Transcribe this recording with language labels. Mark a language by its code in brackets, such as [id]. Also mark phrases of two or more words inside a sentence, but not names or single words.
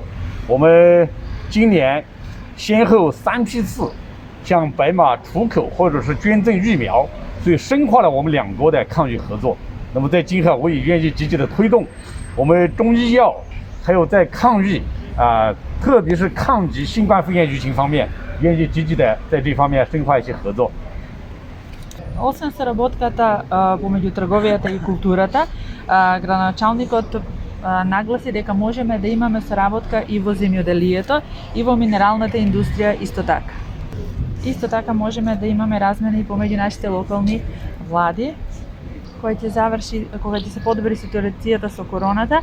[zh] 我们今年先后3批次向白马出口或者是捐赠疫苗，所以深化了我们两国的抗疫合作。那么在今后我也愿意积极的推动我们中医药还有在抗疫特别是抗击新冠肺炎疫情方面，愿意积极的在这方面深化一些合作。 [mk] Освен соработката помеѓу трговијата и културата, градоначалникот нагласи дека можеме да имаме соработка и во земјоделието и во минералната индустрија исто така. Исто така можеме да имаме размени помеѓу нашите локални влади, кој ќе заврши кога ќе се подобри ситуацијата со короната.